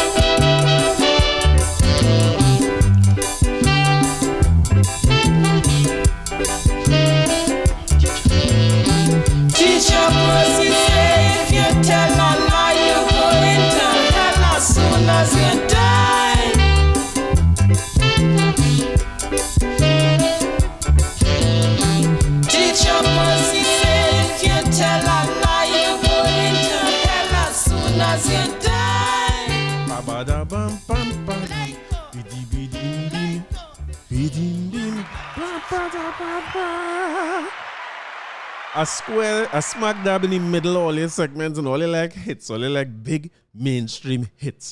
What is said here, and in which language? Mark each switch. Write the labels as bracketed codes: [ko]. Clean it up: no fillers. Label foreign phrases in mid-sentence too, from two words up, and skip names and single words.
[en] Teacher pussy say if you tell a lie, you're going to hell as soon as you die. Teacher pussy say if you tell a lie, you're going to hell as soon as you die. Ba-ba-da-bum-bum-bum. Bidi-bidi-bidi. Bidi-bidi. Ba-ba-da-ba-ba. A smack dab in the middle of all your segments and all you like hits, all you like big mainstream hits.